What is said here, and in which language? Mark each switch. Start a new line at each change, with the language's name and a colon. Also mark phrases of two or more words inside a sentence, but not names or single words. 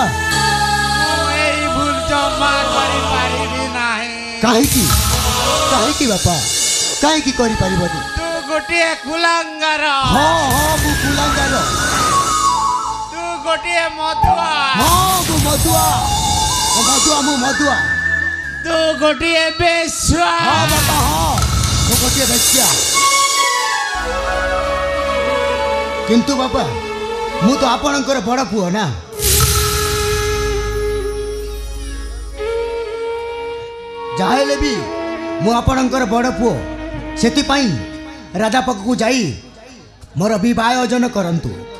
Odia: ଏଇ ଭୁଲ ଜମା କରି ପାରିବି ନାହିଁ। କାହେ କି ବାପା କାହେ କି କରି ପାରିବନି। ତୁ ଗୋଟେ କୁଳାଙ୍ଗାର। ହଁ ହଁ ମୁଁ କୁଳାଙ୍ଗାର। ତୁ ଗୋଟେ ମଧୁଆ। ହଁ ମୁଁ ମଧୁଆ। ମଧୁଆ ମୁଁ ମଧୁଆ। ତୁ ଗୋଟିଏ ବେଶ୍ୟା। ହଁ ବାପା ହଁ ମୁଁ ଗୋଟିଏ ବେଶ୍ୟା। କିନ୍ତୁ ବାପା ମୁଁ ତ ଆପଣଙ୍କର ବଡ଼ ପୁଅ ନା। ଯାହା ହେଲେ ବି ମୁଁ ଆପଣଙ୍କର ବଡ଼ ପୁଅ, ସେଥିପାଇଁ ରାଜା ପାଖକୁ ଯାଇ ମୋର ବିବାହ ଆୟୋଜନ କରନ୍ତୁ।